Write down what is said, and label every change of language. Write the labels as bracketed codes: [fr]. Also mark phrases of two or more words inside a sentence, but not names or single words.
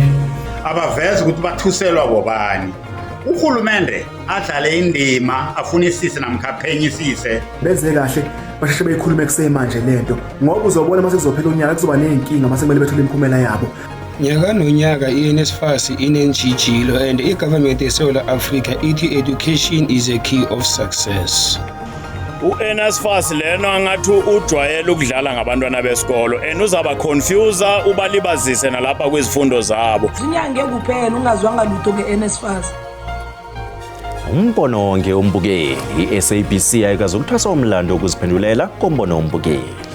[zu] Abaveze ukuthi bathuselwa bobani. Uhulumende adlale indima afunisise namkhaphenyisise. Benze kahle basheshe beyikhulume kusemanje lento ngoba uzobona mase kuzophela unyaka kuzoba nenkinga mase kumele bethole imiphumela yabo. Nyaka nonyaka iNSFAS inentshijilo and igovernment yeSouth Africa ithi [en] education is a key of success. [zu] uNSFAS lena angathi ujwayele ukudlala ngabantwana besikolo and uzaba confuse ubalibazise nalapha kwezifundo zabo. Zinyange kuphela ungazwanga lutho ngeNSFAS. Umbono onke umbukeli, iSABC ayikazokuthwasa umlando ukuziphendulela kombono umbukeli.